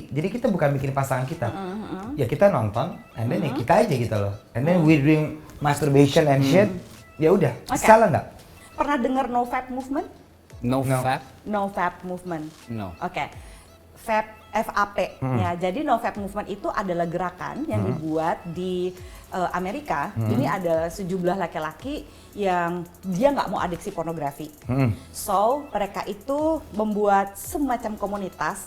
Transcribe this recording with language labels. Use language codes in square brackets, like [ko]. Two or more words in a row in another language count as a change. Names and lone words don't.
[id] Jadi kita bukan bikin pasangan kita. Ya kita nonton, [en] and then [id] ya kita aja gitu loh. [en] And then we doing masturbation and shit. [id] Ya udah, salah nggak? Pernah dengar [en] no fap movement? no fap? No fap movement. No. [id] Oke. Fap FAP ya. Jadi [en] no fap movement [id] itu adalah gerakan yang dibuat di Amerika. Ini ada sejumlah laki-laki yang dia nggak mau adiksi pornografi. So mereka itu membuat semacam komunitas.